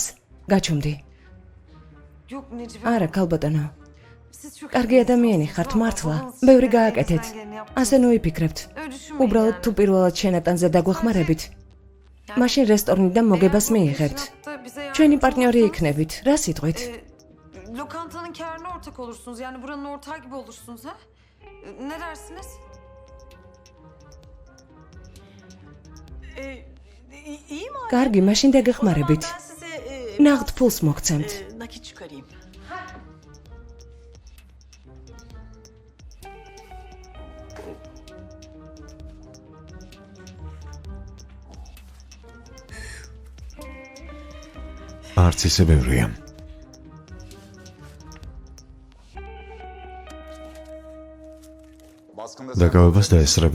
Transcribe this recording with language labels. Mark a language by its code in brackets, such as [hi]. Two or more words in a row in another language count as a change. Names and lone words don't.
[ka] გაჩუმდი. არა, ქალბატონო. კარგი ადამიანი ხართ, მართლა. ბევრი გააკეთეთ. ასე ნოიფიქრებთ. უბრალოდ თუ პირველად შენატანზე დაგვეხმარებით, მაშინ რესტორნიდან მოგებას მიიღებთ. ჩვენი პარტნიორი იქნებით. რა სიტყვით? [tr] Lokantanın kârına ortak olursunuz. Yani buranın ortağı gibi olursunuz ha? Ne dersiniz? İyi mi? [ka] კარგი, მაშინ დაგეხმარებით. [tr] Ben size [ka] ნაღდ ფულს მოგცემთ. [tr] nakit çıkarayım. [ka] არც ისე ბევრია. დაკავებას დაესწრები?